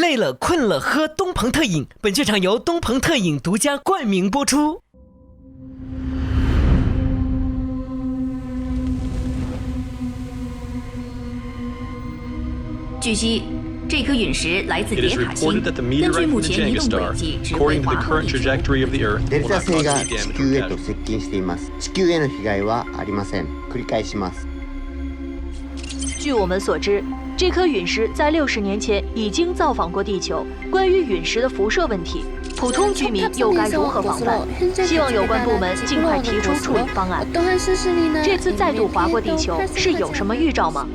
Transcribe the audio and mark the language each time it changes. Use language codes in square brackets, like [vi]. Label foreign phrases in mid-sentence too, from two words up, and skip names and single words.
[zh] 累了困了喝东鹏特饮，本剧场由东鹏特饮独家冠名播出。据悉，这颗陨石来自迭塔星，根据目前移动轨迹，只会划过地球。 [ja] デルタ星が地球へと接近しています。地球への被害はありません。繰り返します。 [zh] 据我们所知，这颗陨石在60年前已经造访过地球。关于陨石的辐射问题，普通居民又该如何防范？希望有关部门尽快提出处理方案。这次再度划过地球是有什么预兆吗？